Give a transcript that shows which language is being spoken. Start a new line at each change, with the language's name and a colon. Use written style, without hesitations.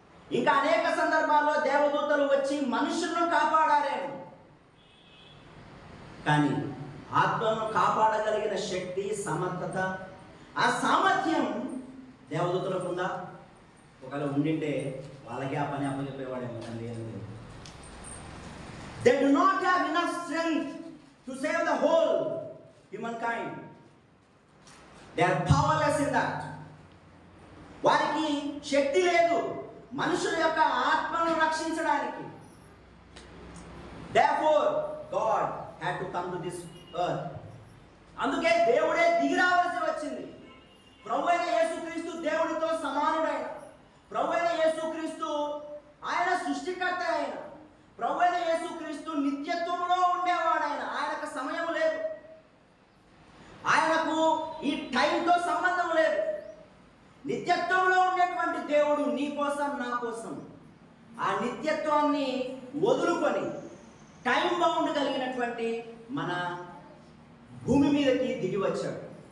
Telugu: ఇంకా అనేక సందర్భాల్లో దేవదూతలు వచ్చి మనుషులను కాపాడారేమో, కానీ ఆత్మను కాపాడగలిగిన శక్తి, సమర్థత, ఆ సామర్థ్యం దేవదూతలకు ఉందా? ఒకవేళ ఉండింటే వాళ్ళకి ఆ పని అప్పచెప్పేవాడేమో.
English: They do not have enough strength to save the whole humankind. They are powerless in that.
Telugu: వారికి శక్తి లేదు మనుషుల యొక్క ఆత్మను రక్షించడానికి.
English: Therefore God had to come to this earth.
Telugu: అందుకే దేవుడే దిగి రావాల్సి వచ్చింది. ప్రభువైన యేసుక్రీస్తు దేవుడితో సమానుడైన ప్రభువైన యేసుక్రీస్తు ఆయన సృష్టికర్త అయిన ప్రభువైన యేసుక్రీస్తు నిత్యత్వంలో ఉండేవాడైన ఆయనకు సమయం లేదు. ఆయనకు ఈ టైంతో సంబంధం లేదు. నిత్యత్వంలో ఉండేటువంటి దేవుడు నీ కోసం, నా కోసం ఆ నిత్యత్వాన్ని వదులుకొని టైం బౌండ్ కలిగినటువంటి మన భూమి మీదకి దిగి వచ్చాడు.